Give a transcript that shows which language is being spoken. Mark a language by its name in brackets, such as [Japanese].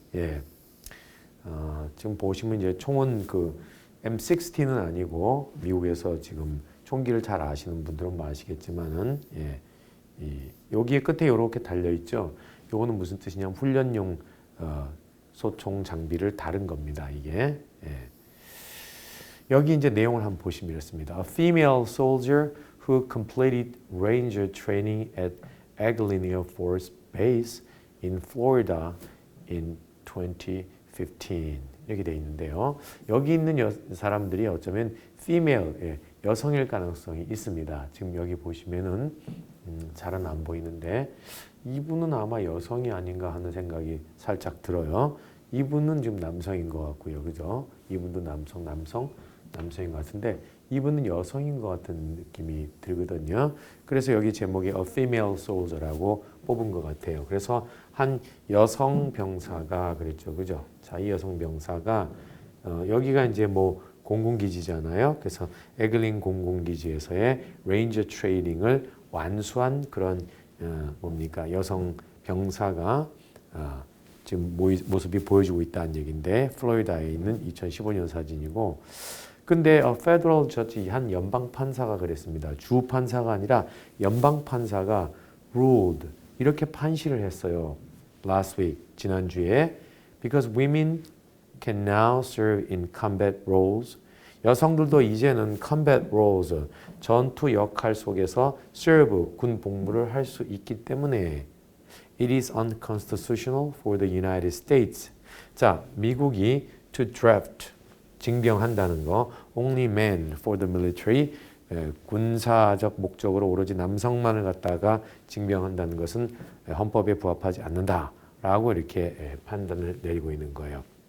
[Korean] 예, 지금 보시면 이제 총은 그 M16는 아니고 미국에서 지금 총기를 잘 아시는 분들은 뭐 아시겠지만은 예. 여기에 끝에 이렇게 달려 있죠. 요거는 무슨 뜻이냐면 훈련용 소총 장비를 다른 겁니다. 이게 여기 이제 내용을 한번 보시면 이렇습니다. [English] A female soldier who completed ranger training at Eglin Air Force Base in Florida in 2015 [Korean] 이렇게 돼 있는데요. 여기 있는 사람들이 어쩌면 female 여성일 가능성이 있습니다. 지금 여기 보시면은 잘은 안 보이는데 이분은 아마 여성이 아닌가 하는 생각이 살짝 들어요. 이분은 지금 남성인 것 같고요. 그죠? 이분도 남성인 것 같은데 이분은 여성인 것 같은 느낌이 들거든요. 그래서 여기 제목이 [English] A Female Soldier [Korean] 라고 뽑은 것 같아요. 그래서 한 여성 병사가 그랬죠. 그죠? 자, 이 여성 병사가 여기가 이제 뭐 공군기지잖아요. 그래서 에글린 공군기지에서의 레인저 트레이닝을 완수한 그런 뭡니까 여성 병사가 지금 모습이 보여주고 있다는 얘기인데 플로리다에 있는 2015년 사진이고 근데 페더럴 저지 한 연방 판사가 그랬습니다. 주 판사가 아니라 연방 판사가 ruled 이렇게 판시를 했어요. [English] Last week [Korean] 지난주에 [English] because women can now serve in combat roles [Korean] 여성들도 이제는 [English] combat roles, [Korean] 전투 역할 속에서 [English] serve, [Korean] 군 복무를 할 수 있기 때문에 [English] it is unconstitutional for the United States. [Korean] 자, 미국이 [English] to draft, [Korean] 징병한다는 거. [English] only men for the military, [Korean] 군사적 목적으로 오로지 남성만을 갖다가 징병한다는 것은 헌법에 부합하지 않는다라고 이렇게 판단을 내리고 있는 거예요.